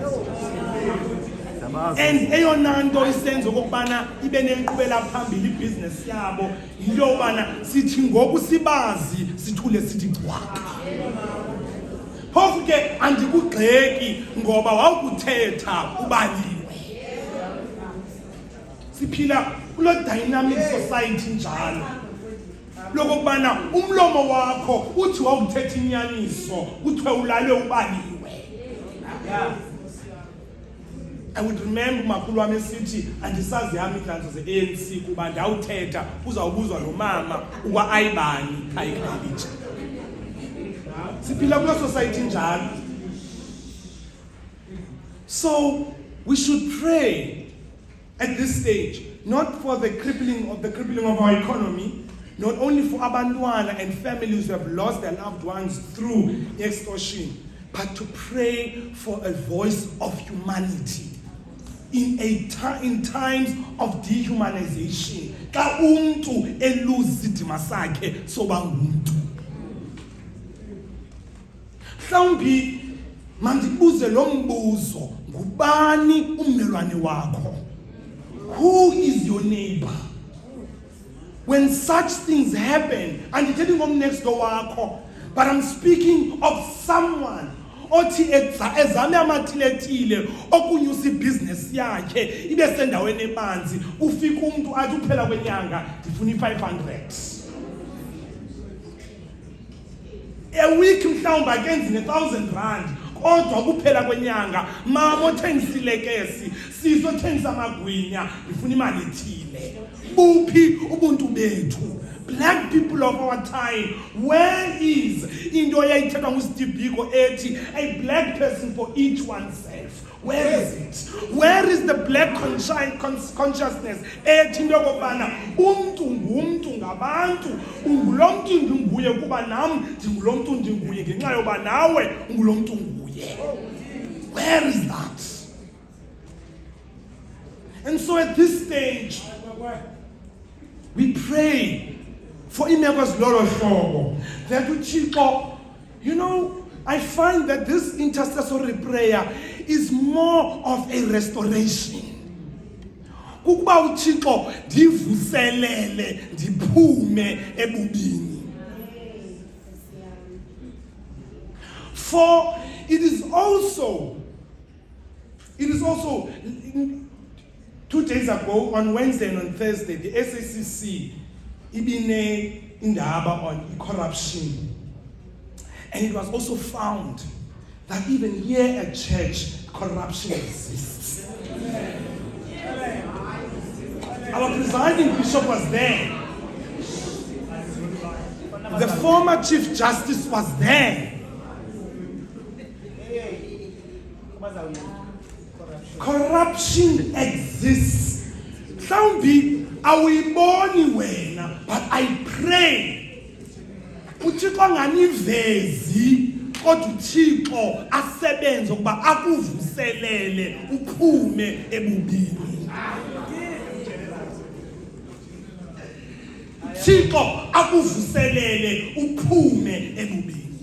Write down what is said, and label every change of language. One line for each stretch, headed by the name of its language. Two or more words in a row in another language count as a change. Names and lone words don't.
Xhosa: and eyona nto isenza okokubana ibe nenkqubela phambili ibhizinesi yabo yinto yobana sithi ngoku sibazi sithule sithi cwaka phofu ke andikugxeki ngoba wawukuthetha ubaliwe siphila kulo
English: dynamic society
Xhosa: njalo lokokubana umlomo wakho uthi wawuthetha inyaniso kuthiwe ulale ubaliwe
English: I would remember
Xhosa: umakhulu wami esithi andisazi yami idanzo ze-ANC kuba ndawuthetha uzawubuzwa nomama ukwa-ayibani khayikhalitsha siphila kulo society njalo.
English: So we should pray at this stage not for the crippling of our economy, not only for abantwana and families who have lost their loved ones through extortion, but to pray for a voice of humanity in times of dehumanization.
Xhosa: Ka umuntu elose isidima sakhe soba ngumuntu. Mhlawumbi mandibuze lo mbuzo, ngubani ummelwane wakho?
English: Who is your neighbor? When such things happen, and you're telling them next door wakho, but I'm speaking of someone
Xhosa: othi ezame amathilethile okunyusa ibhizinesi yakhe ibe sendaweni ebanzi ufika umuntu athi uphela kwenyanga ndifuna i-500
English: a week
Xhosa: mhlawumbi akenzi ne-1,000 kodwa kuphela kwenyanga mama othengisilekesi siso othengisa amagwinya ndifuna imali ethile. Buphi ubuntu bethu?
English: Black people of our time, where is into
Xhosa: eyayithethwa nguSteve Biko ethi
English: a black person for each oneself? Where is it? Where is the black consciousness
Xhosa: ethi into yokubana umntu ngumntu ngabantu, ungulo mntu ndinguye kuba nam ndingulo mntu ndinguye ngenxa yoba nawe ungulo mntu nguye?
English: Where is that? And so at this stage we pray for
Xhosa: imeko zilolo hlobo
English: that uThixo, you know, I find that this intercessory prayer is more of a restoration.
Xhosa: Ukuba uThixo ndivuselele ndiphume ebubini.
English: For it is also 2 days ago on Wednesday and on Thursday the SACC
Xhosa: ibine indaba
English: on corruption, and it was also found that even here at church corruption exists. Our presiding bishop was there, the former chief justice was there. Corruption exists.
Xhosa: Mhlawumbi awuyiboni wena,
English: but I pray
Xhosa: uThixo anganivezi kodwa uThixo asebenze ukuba akuvuselele uphume ebubini. uThixo akuvuselele uphume ebubini.